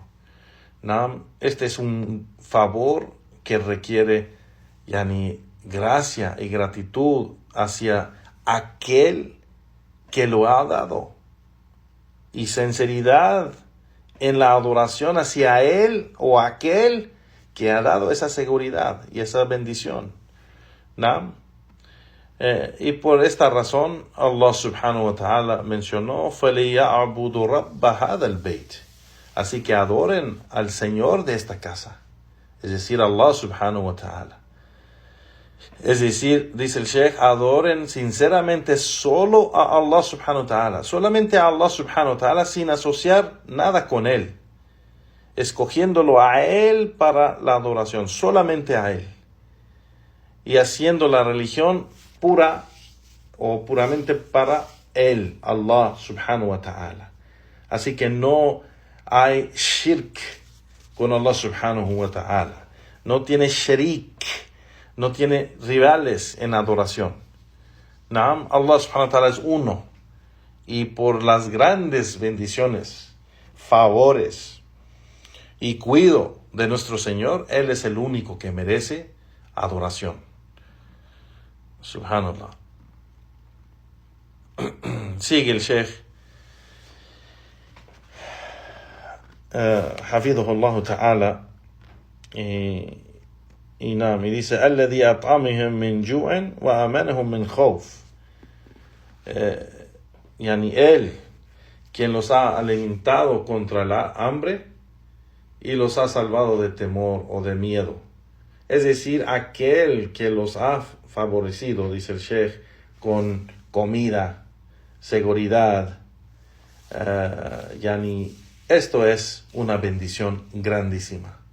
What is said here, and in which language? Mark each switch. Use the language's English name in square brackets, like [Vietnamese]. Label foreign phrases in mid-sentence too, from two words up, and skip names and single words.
[Spanish] Este es un favor que requiere gracia y gratitud hacia aquel que lo ha dado y sinceridad en la adoración hacia él o aquel que ha dado esa seguridad y esa bendición. Y por esta razón Allah [Arabic] سبحانه وتعالى [Spanish] mencionó [Arabic] فَلِيَعْبُدُ رَبَّ هَذَا الْبَيْتِ, [Spanish] así que adoren al Señor de esta casa, es decir, [Arabic] الله سبحانه وتعالى. [Spanish] Es decir, dice el Sheikh, adoren sinceramente solo a Allah [Arabic] سبحانه وتعالى, [Spanish] solamente a Allah [Arabic] سبحانه وتعالى, [Spanish] sin asociar nada con él, escogiéndolo a él para la adoración, solamente a él, y haciendo la religión pura o puramente para él, [Arabic] الله سبحانه وتعالى. [Spanish] Así que no hay shirk con Allah [Arabic] سبحانه وتعالى, [Spanish] no tiene sharik, no tiene rivales en adoración. Allah [Arabic] سبحانه وتعالى [Spanish] es uno, y por las grandes bendiciones, favores y cuidado de nuestro Señor, Él es el único que merece adoración. Subhanallah. Sigue el Sheikh [Arabic] حفظه الله تعالى [Spanish] y dice [Arabic] الذي أطعمهم من جوع وآمنهم من خوف. [Spanish] Él quien los ha alimentado contra la hambre y los ha salvado de temor o de miedo. es decir, aquel que los ha favorecido, dice el Sheikh, con comida, seguridad, esto es una bendición grandísima.